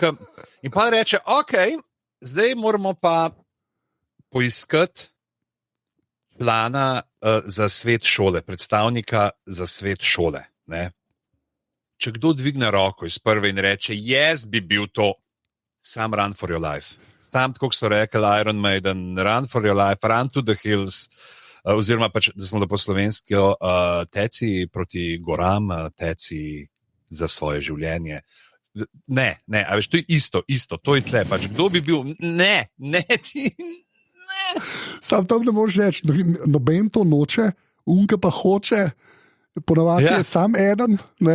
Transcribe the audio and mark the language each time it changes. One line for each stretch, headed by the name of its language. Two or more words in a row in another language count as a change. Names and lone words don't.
Slovenian: In pa reče, zdaj moramo pa poiskati plana za svet šole, predstavnika za svet šole. Ne. če kdo dvigne roko iz prve in reče, jaz bi bil to, sam
English: run for your life.
Slovenian: Sam, tako so rekli Iron Maiden,
English: run for your life, run to the hills,
Slovenian: oziroma pač, da smo da po slovensko, teci proti goram, teci za svoje življenje. Ne, a veš, to je isto, to je tle, pač kdo bi bil, ne, ti, ne. Sam tam ne moreš reči, noben to noče, unka pa hoče, ponavadi je sam eden, ne.